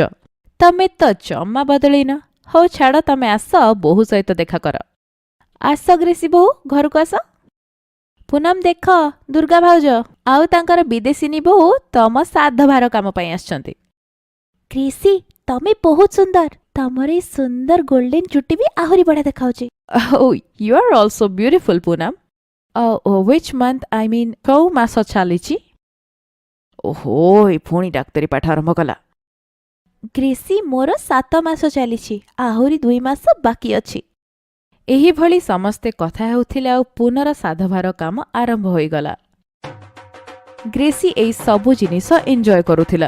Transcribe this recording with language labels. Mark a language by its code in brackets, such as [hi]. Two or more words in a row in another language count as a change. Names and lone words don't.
[or] ତମେ ତ ଜମା ବଦଳିନ। ହଉ ଛାଡ଼, ତମେ ଆସ ବୋହୂ ସହିତ ଦେଖା କର। ଆସ ଗ୍ରେସି ବୋହୂ, ଘରକୁ ଆସ। ପୁନମ ଦେଖ, ଦୁର୍ଗା ଭାଉଜ ଆଉ ତାଙ୍କର ବିଦେଶୀନୀ ବୋହୂ ତମ ସାଧଭାର କାମ ପାଇଁ ଆସିଛନ୍ତି। ଗ୍ରେସି, ତମେ ବହୁତ ସୁନ୍ଦର। ତମର ଏଇ ସୁନ୍ଦର ଗୋଲ୍ଡେନ ଚୁଟି ବି ଆହୁରି ବଢ଼ିଆ ଦେଖାଉଛି। [en] Oh, you are also beautiful, ପୁନମ। Which month, I mean, [or] କୋଉ ମାସ ଚାଲିଛି? ଓହୋ, ଏ ପୁଣି ଡାକ୍ତରୀ ପାଠ ଆରମ୍ଭ କଲା। ଗ୍ରେସି, ମୋର 7 ମାସ ଚାଲିଛି, ଆହୁରି 2 ମାସ ବାକି ଅଛି। ଏହିଭଳି ସମସ୍ତେ କଥା ହେଉଥିଲେ ଆଉ ପୁନର ସାଧଭାର କାମ ଆରମ୍ଭ ହୋଇଗଲା। ଗ୍ରେସି ଏଇ ସବୁ ଜିନିଷ ଏନ୍ଜୟ କରୁଥିଲା।